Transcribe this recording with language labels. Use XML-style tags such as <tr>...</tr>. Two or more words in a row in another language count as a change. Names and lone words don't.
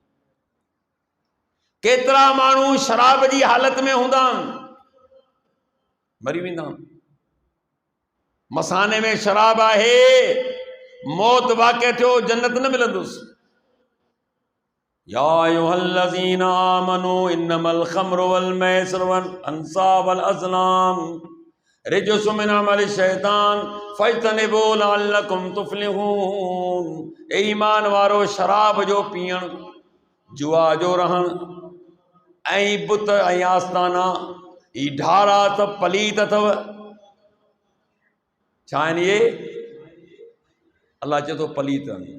<sd>केतिरा माण्हू शराब जी हालत में हूंदा आहिनि, मरी वेंदा आहिनि। मसाने में शराब आहे, मौत वाक़िअ थियो, जन्नत न मिलंदुसि।</sd> <ar>يا أيها الذين آمنوا إنما الخمر والميسر والأنصاب والأزلام رجس من عمل الشيطان فاجتنبوه لعلكم تفلحون.</ar> <sd>ए ईमान वारो, शराब जो पीअण, जुआ जो रहण ऐं बुत ऐं आस्ताना, ई ढारा त पलीत अथव। छा आहिनि इहे? अल्लाह चए थो पलीत आहिनि।</sd>